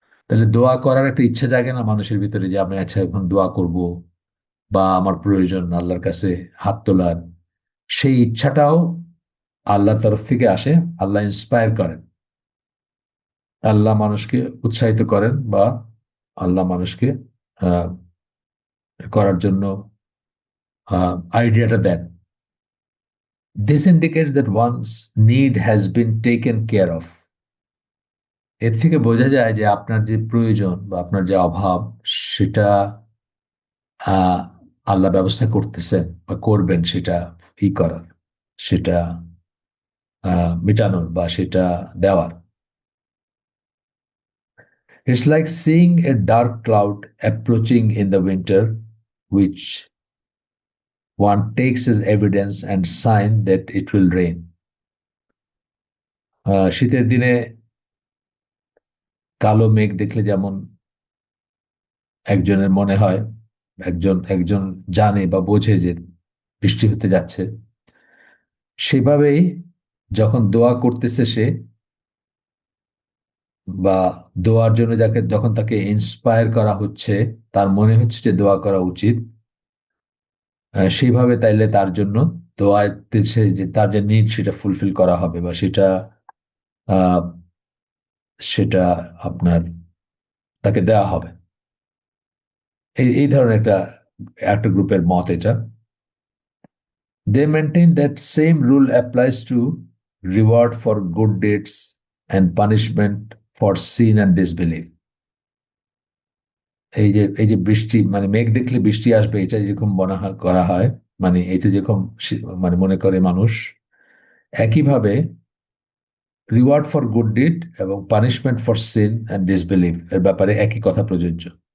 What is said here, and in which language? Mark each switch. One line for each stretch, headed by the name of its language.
Bangla: তাহলে দোয়া করার একটা ইচ্ছা জাগে না মানুষের ভিতরে, যে আমি আচ্ছা এখন দোয়া করব, বা আমার প্রয়োজন আল্লাহর কাছে হাত তোলার, সেই ইচ্ছাটাও আল্লাহর তরফ থেকে আসে। আল্লাহ ইন্সপায়ার করেন, আল্লাহ মানুষকে উৎসাহিত করেন, বা আল্লাহ মানুষকে আহ, করার জন্য আইডিয়াটা দেন।
English: This indicates that one's need has been taken care of.
Bangla: এর থেকে বোঝা যায় যে আপনার যে প্রয়োজন বা আপনার যে অভাব, সেটা আহ, আল্লাহ ব্যবস্থা করতেছেন বা করবেন, সেটা করার, সেটা মেটানোর বা সেটা দেওয়ার।
English: It's like seeing a dark cloud approaching in the winter, which one takes as evidence and sign that it will rain.
Bangla: শীতের দিনে কালো মেঘ দেখলে যেমন একজনের মনে হয়, একজন একজন জানে বা বোঝে যে বৃষ্টি হতে যাচ্ছে, সেভাবেই যখন দোয়া করতেছে সে, বা দোয়ার জন্য যাকে যখন তাকে ইন্সপায়ার করা হচ্ছে, তার মনে হচ্ছে যে দোয়া করা উচিত, সেইভাবে তাইলে তার জন্য দোয়াতে সে যে তার যে নিড সেটা ফুলফিল করা হবে, বা সেটা আহ, সেটা আপনার তাকে দেওয়া হবে। এই এই ধরনের একটা একটা গ্রুপের মত এটা।
English: They maintain that same rule applies to reward for good deeds and punishment for sin and disbelief.
Bangla: এই যে বৃষ্টি মানে মেঘ দেখলে বৃষ্টি আসবে, এটা যেরকম করা হয়, মানে এটা যেরকম মানে মনে করে মানুষ, একইভাবে
English: reward for good deed
Bangla: এবং
English: punishment for sin and disbelieve
Bangla: এর ব্যাপারে একই কথা প্রযোজ্য।